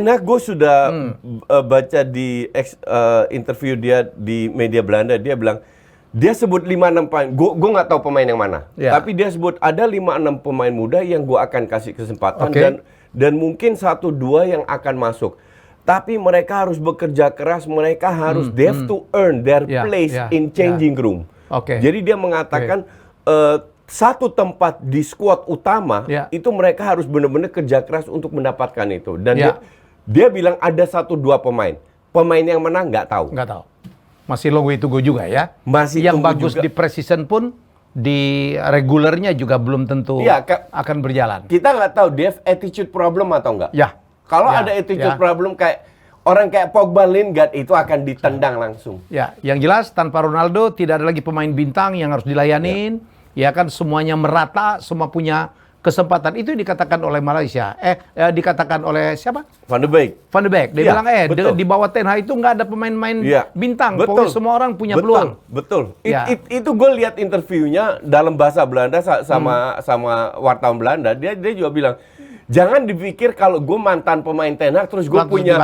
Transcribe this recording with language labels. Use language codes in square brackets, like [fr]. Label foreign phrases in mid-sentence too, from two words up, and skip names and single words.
[id] Ten Hag gue sudah baca di interview dia di media Belanda, dia bilang, dia sebut 5-6 pemain, gue nggak tahu pemain yang mana. Tapi dia sebut ada 5-6 pemain muda yang gue akan kasih kesempatan dan mungkin 1-2 yang akan masuk. Tapi mereka harus bekerja keras, mereka harus [en] they have to earn their place in changing room. [id] Jadi dia mengatakan satu tempat di skuad utama itu mereka harus benar-benar kerja keras untuk mendapatkan itu. Dan dia bilang ada 1-2 pemain. Pemain yang menang nggak tahu. Masih [en] long way to go [id] juga ya. Masih yang bagus juga. Di preseason pun di regulernya juga belum tentu akan berjalan. Kita nggak tahu dia [en] attitude problem [id] atau enggak. Kalau ada [en] attitude problem [id] kayak orang kayak Pogba, Lingard itu akan ditendang langsung. Yang jelas tanpa Ronaldo tidak ada lagi pemain bintang yang harus dilayanin. Ya kan semuanya merata, semua punya kesempatan. Itu dikatakan oleh Malaysia. Dikatakan oleh siapa? Van de Beek. Dia bilang di bawah Ten Hag itu nggak ada pemain-pemain bintang. Pokoknya semua orang punya peluang. Betul. Itu gue lihat interviewnya dalam bahasa Belanda sama wartawan Belanda. Dia juga bilang, jangan dipikir kalau gue mantan pemain Ten Hag terus gue punya